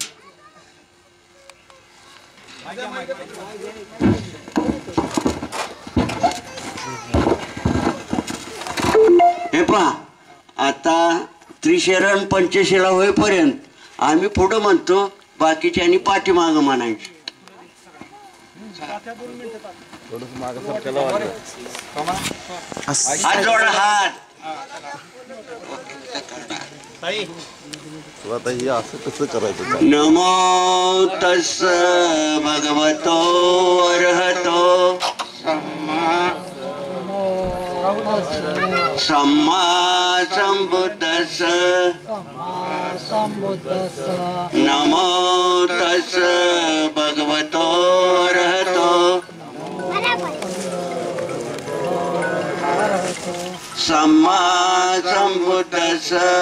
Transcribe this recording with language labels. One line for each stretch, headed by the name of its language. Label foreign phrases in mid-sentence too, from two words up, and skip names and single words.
Marathi: हे पहा, आता त्रिशरण पंचशिला होईपर्यंत आम्ही पुढं म्हणतो, बाकीच्यांनी पाठीमाग म्हणायची. हात जोडा, हात. असं कसं करायचं?
Pali: नमो तस् भगवतो अर्हतो सम्मा संबुद्धस्स. नमो तस् भगवतो अर्हतो सम्मा संबुद्धस्स.